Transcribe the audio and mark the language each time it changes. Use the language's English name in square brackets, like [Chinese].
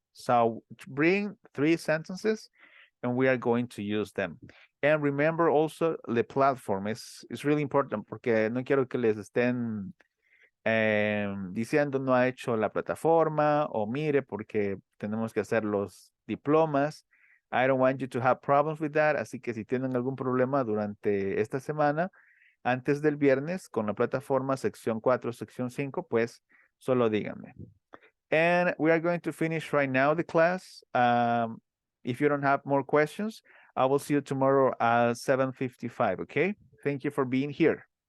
[English] So bring 3 sentences and we are going to use them. And remember also the platform is really important [Spanish] porque no quiero que les estén diciendo no ha hecho la plataforma o mire porque tenemos que hacer los diplomas. [English] I don't want you to have problems with that. [Spanish] Así que si tienen algún problema durante esta semana, antes del viernes con la plataforma sección 4, sección 5, pues solo díganme. [English] And we are going to finish right now the class. If you don't have more questions, I will see you tomorrow at 7:55, okay? Thank you for being here.